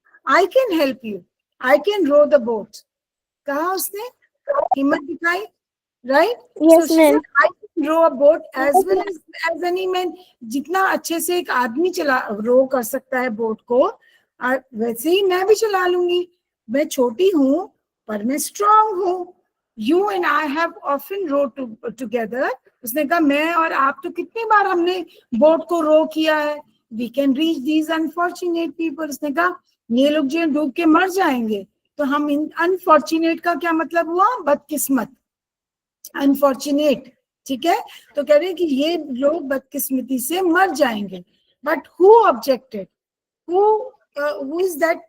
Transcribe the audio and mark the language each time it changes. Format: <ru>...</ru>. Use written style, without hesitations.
<en>I can help you, I can row the boat.</en> <hi>कहा उसने? हिम्मत दिखाई, right?</hi> <en>Yes, so ma'am. I can row a boat as well as any man.</en> <hi>जितना अच्छे से एक आदमी रो कर सकता है बोट को, वैसे ही मैं भी चला लूंगी. मैं छोटी हूँ पर मैं स्ट्रांग हूँ.</hi> <en>You and I have often rowed together.</en> <hi>उसने कहा मैं और आप तो कितनी बार हमने बोट को रो किया है.</hi> <en>We can reach these unfortunate people.</en> <hi>उसने कहा ये लोग जो डूब के मर जाएंगे, तो हम इन अनफॉर्चुनेट का क्या मतलब हुआ? बदकिस्मत. अनफॉर्चुनेट ठीक है, तो कह रहे हैं कि ये लोग बदकिस्मती से मर जाएंगे.</hi> <en>But who objected? Who is that?</en>